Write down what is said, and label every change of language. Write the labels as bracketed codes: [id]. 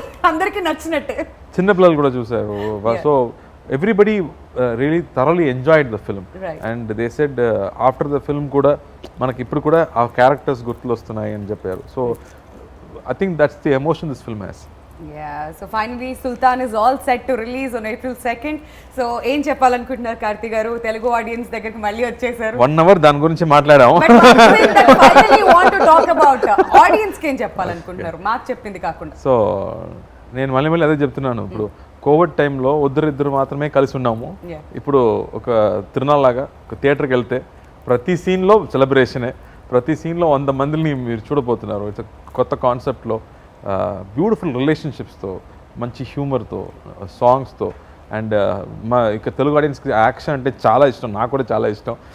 [te] అందరికి నచ్చినట్టే చిన్న పిల్లలు కూడా చూశారు. [en] so everybody really thoroughly enjoyed the film and they said after the film కూడా [te] మనకి ఇప్పుడు కూడా ఆ క్యారెక్టర్స్ గుర్తులు వస్తున్నాయి అని చెప్పారు. [en] So I think that's the emotion this film has. Yeah, so finally Sultan is all set to release on April 2nd. [te] So ఏం చెప్పాలనుకుంటున్నారు కార్తీ గారు? తెలుగు ఆడియన్స్ దగ్గరికి మళ్ళీ వచ్చేసారు. 1 hour దాని గురించి మాట్లాడాము. [en] But one thing that finally want to talk about, audience కి [te] ఏం చెప్పాలనుకుంటున్నారు మాకు చెప్పింది కాకుండా? సో నేను మళ్ళీ అదే చెప్తున్నాను, ఇప్పుడు కోవిడ్ టైంలో ఇద్దరు మాత్రమే కలిసి ఉన్నాము. ఇప్పుడు ఒక తిరునాళ్ళ లాగా ఒక థియేటర్కి వెళ్తే ప్రతి సీన్లో సెలబ్రేషనే, ప్రతి సీన్లో 100 మందిని మీరు చూడబోతున్నారు. ఇట్స్ కొత్త కాన్సెప్ట్లో బ్యూటిఫుల్ రిలేషన్షిప్స్తో, మంచి హ్యూమర్తో, సాంగ్స్తో అండ్ మా ఇక తెలుగు ఆడియన్స్కి యాక్షన్ అంటే చాలా ఇష్టం, నాకు కూడా చాలా ఇష్టం.